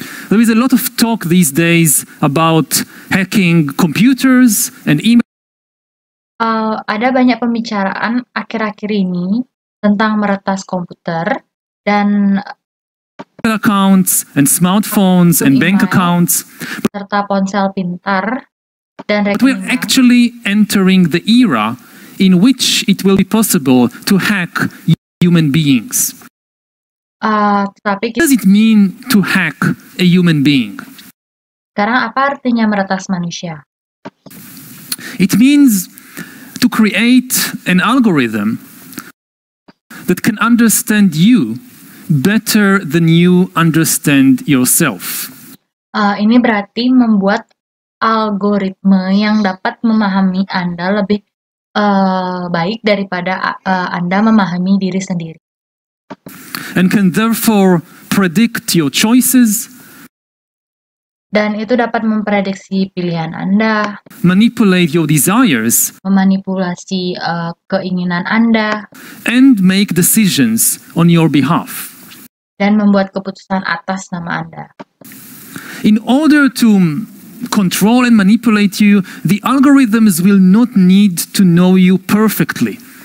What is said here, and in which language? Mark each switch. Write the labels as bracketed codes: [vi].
[en] There is a lot of talk these days about hacking computers and email. [id] Ada banyak pembicaraan akhir-akhir ini tentang meretas komputer dan [en] accounts and smartphones and bank accounts. [id] Serta ponsel pintar dan rekening. [en] But we're actually entering the era in which it will be possible to hack human beings. What does it mean to hack a human being? [id] Sekarang apa artinya meretas manusia? [en] It means to create an algorithm that can understand you better than you understand yourself. [id] Ini berarti membuat algoritma yang dapat memahami Anda lebih baik daripada Anda memahami diri sendiri. [en] And can therefore predict your choices. [id] Dan itu dapat memprediksi pilihan Anda. [en] Manipulate your desires. [id] Memanipulasi keinginan Anda. [en] And make decisions on your behalf. [id] Dan membuat keputusan atas nama Anda. [en] In order to control and manipulate you, the algorithms will not need to know you perfectly.